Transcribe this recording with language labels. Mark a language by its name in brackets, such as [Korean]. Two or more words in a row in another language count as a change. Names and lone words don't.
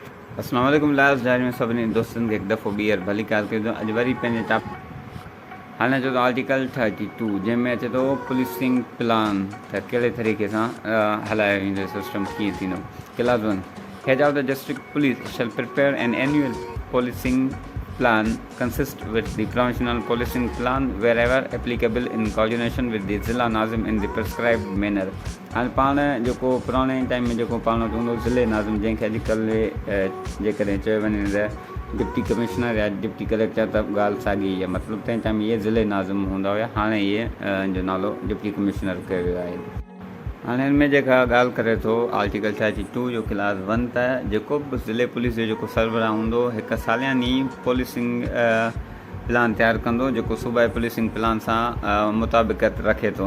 [Arabic] السلام عليكم [Sindhi] लास्ट डायरी में सभिनी दोस्तनि खे हिकु दफ़ो ॿीहर भली कारकिर्दो अॼु वरी पंहिंजे टॉप हाणे अचे थो आर्टिकल 32 जंहिंमें अचे थो [English] policing plan [Sindhi] त कहिड़े तरीक़े सां हलायो वेंदो सिस्टम कीअं थींदो। [English] Class 1 head of the district police shall prepare an annual policing plan consist with the provincial policing plan wherever applicable in coordination with the [Sindhi] ज़िला नाज़िम [English] in the prescribed manner। [Sindhi] हाणे पाण जेको पुराणे टाइम में जेको पाण चवंदो ज़िले नाज़िम जंहिंखे अॼुकल्ह जेकॾहिं चयो वञे त [English] deputy commissioner [Sindhi] या [English] deputy collector [Sindhi] त ॻाल्हि साॻी आहे, मतिलबु तंहिं टाइम इहे ज़िले नाज़िम हूंदा हुया, हाणे इहे जो नालो [English] deputy commissioner [Sindhi] कयो वियो आहे। हाणे हिन में जेका ॻाल्हि करे थो आर्टिकल 32 जो क्लास 1 त जेको बि ज़िले पुलिस जो जेको सरबराह हूंदो हिकु सालियानी [English] policing plan [Sindhi] तयारु कंदो जेको सूबाई [English] policing plan [Sindhi] सां मुताबिक़त रखे थो।